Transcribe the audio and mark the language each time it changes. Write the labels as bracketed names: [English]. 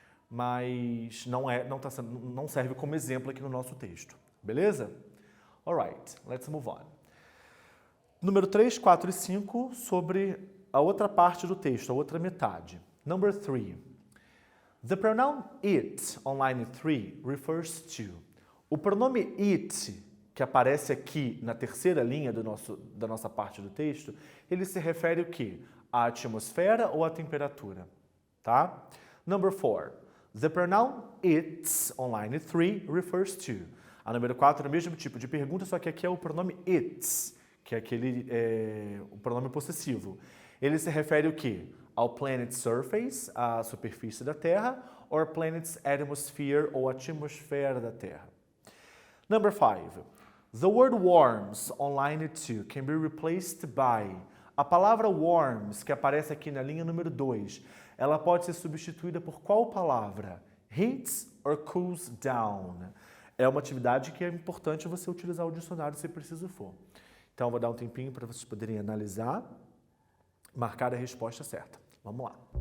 [Portuguese] Mas não serve como exemplo aqui no nosso texto, beleza? [English] Alright, let's move on. [Portuguese] Número 3, 4 e 5 sobre a outra parte do texto, a outra metade. [English] Number 3. The pronoun it on line 3 refers to. [Portuguese] O pronome it, que aparece aqui na terceira linha da nossa parte do texto, ele se refere ao quê? À atmosfera ou à temperatura, tá? [English] Number 4. The pronoun it's on line 3 refers to. [Portuguese] A número 4 é o mesmo tipo de pergunta, só que aqui é o pronome it's, que é o pronome possessivo. Ele se refere ao quê? Ao planet's surface, a superfície da Terra, or planet's atmosphere, ou atmosfera da Terra. [English] Number 5. The word worms on line 2 can be replaced by. [Portuguese] A palavra worms, que aparece aqui na linha número 2, ela pode ser substituída por qual palavra? [English] Heats or cools down. [Portuguese] É uma atividade que é importante você utilizar o dicionário se preciso for. Então, eu vou dar um tempinho para vocês poderem analisar, marcar a resposta certa. Vamos lá.